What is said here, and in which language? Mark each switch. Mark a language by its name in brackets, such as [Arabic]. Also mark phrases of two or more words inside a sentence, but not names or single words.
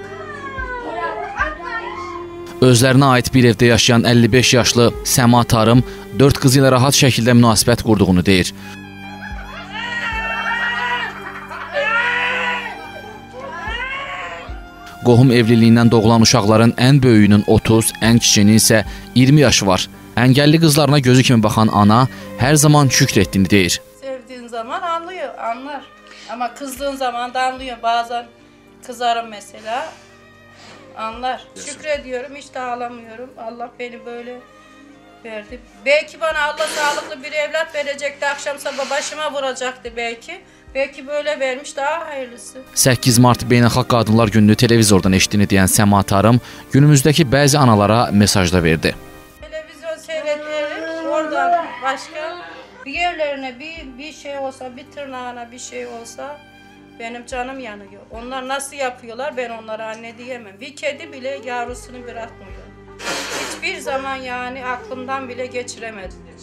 [Azerbaijani] Özlərinə aid bir evdə yaşayan 55 yaşlı Səma Tarım 4 qızı ilə rahat şəkildə münasibət qurduğunu deyir. Qohum evliliyindən doğulan uşaqların ən böyüyünün 30, ən kiçiyinin isə 20 yaşı var. Əngəlli qızlarına gözü kimi baxan ana hər zaman şükr etdiyini deyir. [Turkish] Sevdiğin zaman anlar. Ama kızdığın zaman da anlıyor. Bazen kızarım mesela, anlar. Şükrediyorum, hiç de ağlamıyorum. Allah beni böyle verdi. Belki bana Allah sağlıklı bir evlat verecekti, akşam sabah başıma vuracaktı belki. Belki böyle vermiş, daha hayırlısı. [Azerbaijani] 8 Mart Beynəlxalq Qadınlar Gününü televizordan eşitdiyini deyən Səma Tarım günümüzdəki bəzi analara mesaj da verdi. [Turkish] Televizyon seyrediyorum, oradan başka bir yerlerine bir şey olsa, bir tırnağına bir şey olsa benim canım yanıyor. Onlar nasıl yapıyorlar, ben onlara anne diyemem. Bir kedi bile yavrusunu bırakmıyor. Hiçbir zaman yani aklımdan bile geçiremedim.